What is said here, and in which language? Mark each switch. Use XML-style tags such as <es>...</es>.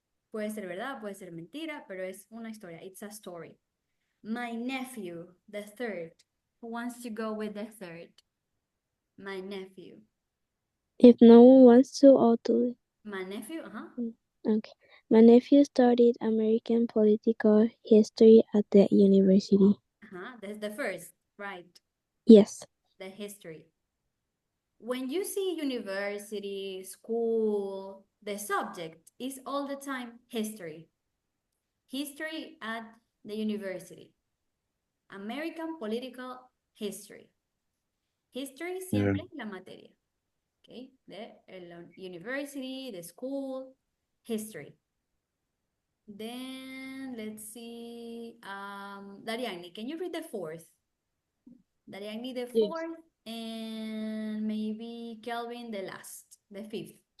<es>Puede ser verdad, puede ser mentira, pero es una historia.</es> <en>It's a story. My nephew, the third. Who wants to go with the third? My nephew. If no one wants to, I'll do it. My nephew, Okay. My nephew studied American political history at the university. That's the first, right? Yes. The history. When you see university, school, the subject is all the time history. History at the university. American political history.</en> <es>History siempre es la materia.</es> <en>Okay, the university, the school, history. Then let's see, Dariani, can you read the fourth? Dariani, the Yes. fourth, and maybe Kelvin, the last, the fifth.</en>